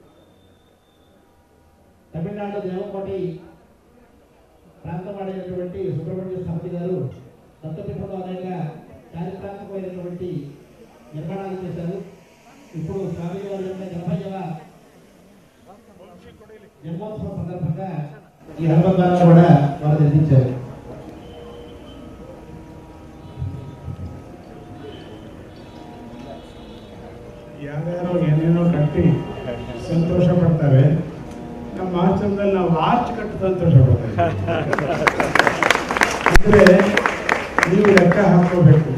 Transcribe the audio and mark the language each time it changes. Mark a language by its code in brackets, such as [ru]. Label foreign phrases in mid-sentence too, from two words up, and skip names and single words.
[te] తమిళనాడు దేవకోటి ప్రాంతం వాడైనటువంటి సుబ్రహ్మణ్య స్వామి గారు దత్తపీఠంలో అనేక చారిత్రాత్మకమైనటువంటి నిర్మాణాలు చేశారు. ఇప్పుడు స్వామి గారి యొక్క 80వ జన్మోత్సవం సందర్భంగా ఈ హనుమంతాలను కూడా వారు నిర్మించారు. [kn] ಯಾರ್ಯಾರೋ ಏನೇನೋ ಕಟ್ಟಿ ಸಂತೋಷ ಪಡ್ತಾರೆ. ನಮ್ಮ ಆಶ್ರಮದಲ್ಲಿ ನಾವು ಆರ್ಚ್ ಕಟ್ಟಿ ಸಂತೋಷ ಪಡ್ತೇವೆ. ಅಂದರೆ ನೀವು ಲೆಕ್ಕ ಹಾಕೋಬೇಕು.